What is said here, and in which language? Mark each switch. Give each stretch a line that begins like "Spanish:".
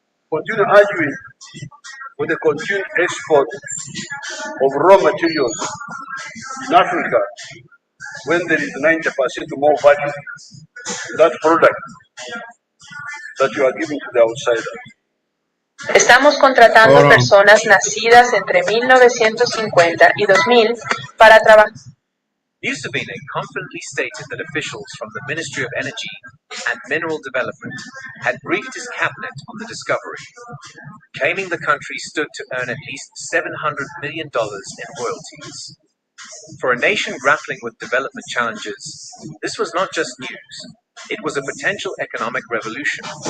English: Continue arguing with the continued export of raw materials in Africa when there is 90% more value to that product that you are giving to the outsider.
Spanish: Estamos contratando personas nacidas entre 1950 y 2000 para trabajar.
English: Museveni confidently stated that officials from the Ministry of Energy and Mineral Development had briefed his cabinet on the discovery, claiming the country stood to earn at least $700 million in royalties. For a nation grappling with development challenges, this was not just news, it was a potential economic revolution.